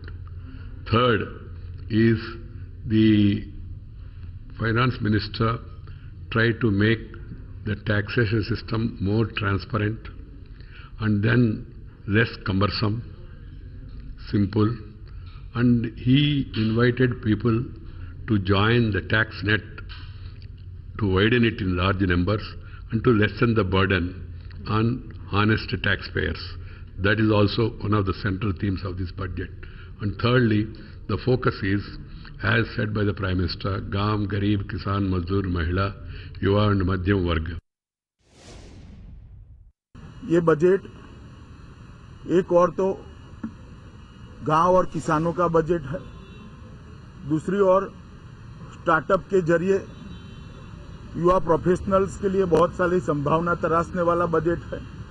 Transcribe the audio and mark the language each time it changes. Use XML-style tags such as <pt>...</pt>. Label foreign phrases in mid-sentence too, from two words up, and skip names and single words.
<en>Third is the finance minister tried to make the taxation system more transparent and then less cumbersome, simple, and he invited people to join the tax net to widen it in large numbers and to lessen the burden on honest taxpayers. That is also one of the central themes of this budget. And thirdly, the focus is, as said by the Prime Minister,</en> <hi>गाम, गरीब, किसान, मजदूर, महिला, युवा</hi> <en>and</en> <hi>मध्यम वर्ग. ये बजट एक और तो गांव और किसानों का बजट है, दूसरी ओर स्टार्टअप के जरिए युवा प्रोफेशनल्स के लिए बहुत सारी संभावना तराशने वाला बजट है।</hi>